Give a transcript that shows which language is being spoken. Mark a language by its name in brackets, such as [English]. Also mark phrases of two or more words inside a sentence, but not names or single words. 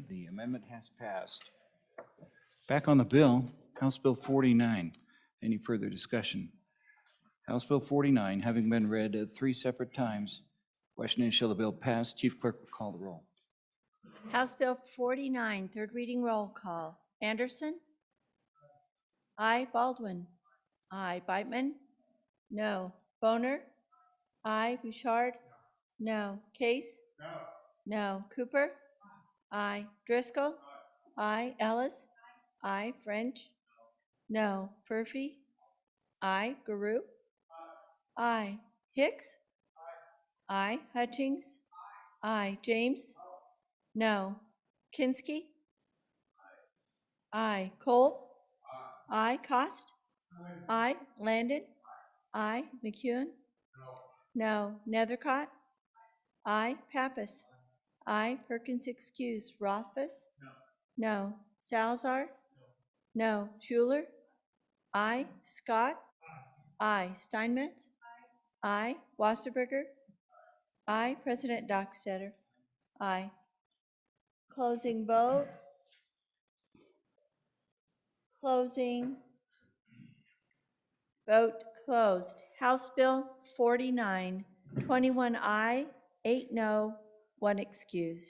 [English] The amendment has passed. Back on the bill, House Bill 49. Any further discussion? House Bill 49, having been read 3 separate times, question is, shall the bill pass? Chief Clerk will call the roll. House Bill 49, third reading roll call. Anderson? Aye. Baldwin? Aye. Beitman? No. Boner? Aye. Bouchard? No. Case? No. Cooper? Aye. Driscoll? Aye. Ellis? Aye. French? No. Murphy? Aye. Guru? Aye. Hicks? Aye. Hutchings? Aye. James? No. Kinsky? Aye. Cole? Aye. Cost? Aye. Landon? Aye. McEwen? No. Nethercott? Aye. Pappas? Aye. Perkins excused. Rothfuss? No. Salazar? No. Schuler? Aye. Scott? Aye. Steinmetz? Aye. Wasserberger? Aye. President Dockstader? Aye. Closing vote. Closing. Vote closed. House Bill 49, 21 aye, 8 no, 1 excused.